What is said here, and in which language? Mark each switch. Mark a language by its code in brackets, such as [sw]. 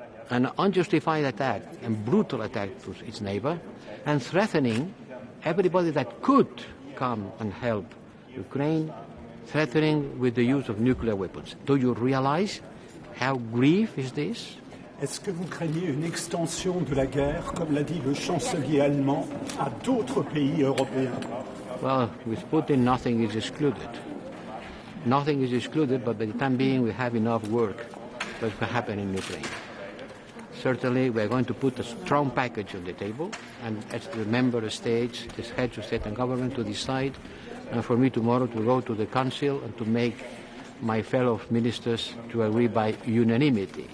[en] An unjustified attack and brutal attack to its neighbor, and threatening everybody that could come and help Ukraine, threatening with the use of nuclear weapons. Do you realize how grave is this? [fr] Est-ce que vous craignez une extension de la guerre, comme l'a dit le chancelier allemand, à d'autres pays européens? [en] Well, with Putin, nothing is excluded. Nothing is excluded, but by the time being, we have enough work that can happen in Ukraine. Certainly, we are going to put a strong package on the table, and as the member states, the heads of state and government to decide, and for me tomorrow to go to the Council and to make my fellow ministers to agree by unanimity.